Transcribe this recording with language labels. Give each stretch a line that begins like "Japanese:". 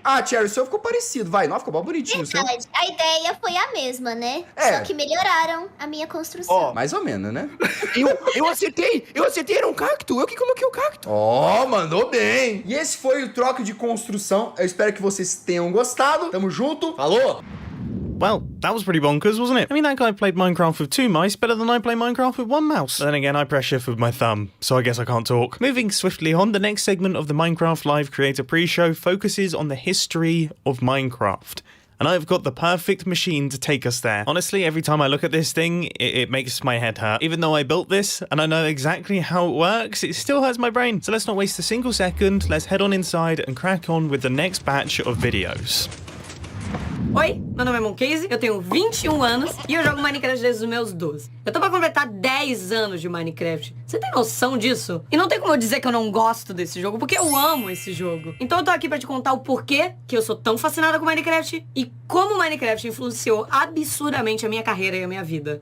Portuguese: Ah, Cherry, o seu ficou parecido, vai. Não, ficou bem bonitinho o seu. Verdade, a ideia foi a mesma, né? É. Só que melhoraram a minha construção. Ó, Mais ou menos, né? Eu acertei, era um cacto, eu que coloquei o cacto. Ó, mandou bem. E esse foi o troca de construção. Eu espero que vocês tenham gostado. Tamo junto. Falou!
English: Well, that was pretty bonkers, wasn't it? I mean, that guy played Minecraft with 2 mice better than I play Minecraft with 1 mouse. But then again, I press shift with my thumb, so I guess I can't talk. Moving swiftly on, the next segment of the Minecraft Live Creator Pre-Show focuses on the history of Minecraft. And I've got the perfect machine to take us there. Honestly, every time I look at this thing, it makes my head hurt. Even though I built this, and I know exactly how it works, it still hurts my brain. So let's not waste a single second, let's head on inside and crack on with the next batch of videos.
Portuguese: Oi, meu nome é Moncase, eu tenho 21 anos e eu jogo Minecraft desde os meus 12. Eu tô pra completar 10 anos de Minecraft. Você tem noção disso? E não tem como eu dizer que eu não gosto desse jogo, porque eu amo esse jogo. Então eu tô aqui pra te contar o porquê que eu sou tão fascinada com Minecraft e como Minecraft influenciou absurdamente a minha carreira e a minha vida.